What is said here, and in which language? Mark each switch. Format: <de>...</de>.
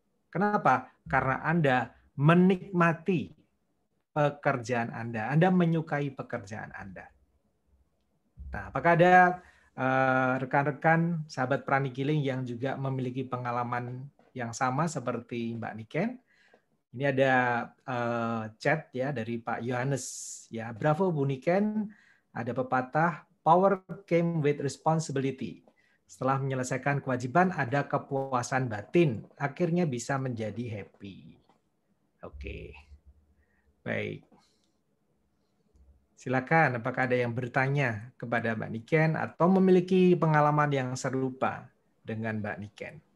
<id>Kenapa? Karena Anda menikmati pekerjaan Anda. Anda menyukai pekerjaan Anda. Nah, apakah ada rekan-rekan sahabat Pranigiling yang juga memiliki pengalaman yang sama seperti Mbak Niken. Ini ada chat ya dari Pak Yohanes ya. Bravo Bu Niken, ada pepatah</id> <en>power came with responsibility.</en> <id>Setelah menyelesaikan kewajiban ada kepuasan batin, akhirnya bisa menjadi happy. Oke. Baik. Silakan, apakah ada yang bertanya kepada Mbak Niken atau memiliki pengalaman yang serupa dengan Mbak Niken?</id>